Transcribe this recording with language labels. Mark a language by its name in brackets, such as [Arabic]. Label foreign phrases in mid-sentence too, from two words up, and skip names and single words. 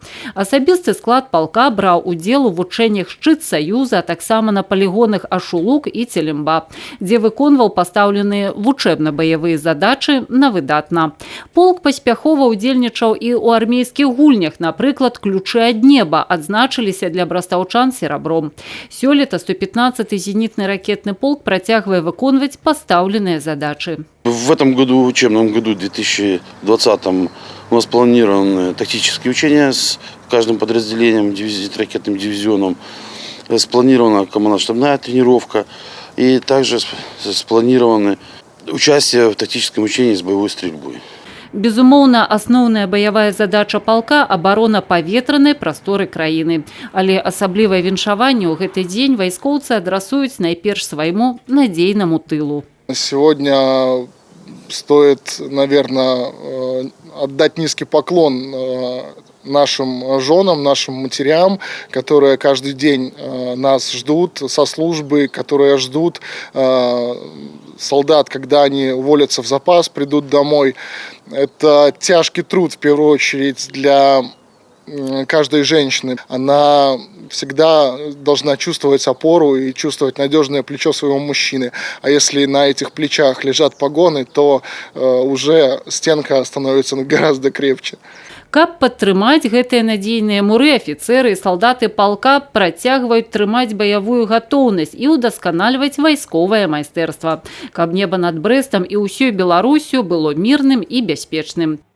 [Belarusian] Асабісты склад палка браў удзел у вучэннях «Шчыт Саюза», а таксама на палігонах Ашулук і Целемба, дзе выконваў пастаўленыя вучэбна-баявыя задачы на выдатна. Полк паспяхова ўдзельнічаў і ў армейскіх гульнях, напрыклад, «Ключы ад неба» адзначыліся для брастаўчан серабром. Сёлета 115-й зенітны ракетны полк працягвае выконваць пастаўленыя задачы. [Russian] В этом году, учебном году 2020, у нас планированы тактические учения с каждым подразделением, ракетным дивизионом. Спланирована командно-штабная тренировка и также спланированы участие в тактическом учении с боевой стрельбой. [Belarusian] Безумоўна, асноўная баявая задача палка – абарона паветранай прасторы краіны. Але асаблівае віншаванне ў гэты дзень вайскоўцы адрасуюць найперш свайму надзейнаму тылу. [Russian] Сегодня стоит, наверное, отдать низкий поклон нашим женам, нашим матерям, которые каждый день нас ждут со службы, которые ждут солдат, когда они уволятся в запас, придут домой. Это тяжкий труд, в первую очередь, для каждой женщины. Она всегда должна чувствовать опору и чувствовать надежное плечо своего мужчины. А если на этих плечах лежат погоны, то уже стенка становится гораздо крепче. [Belarusian] Каб падтрымаць гэтыя надзейныя муры, афіцэры і салдаты палка працягваюць трымаць баявую гатоўнасць і ўдасканальваць вайсковае майстэрства, каб неба над Брэстам і ўсёй Беларусю было мірным і бяспечным.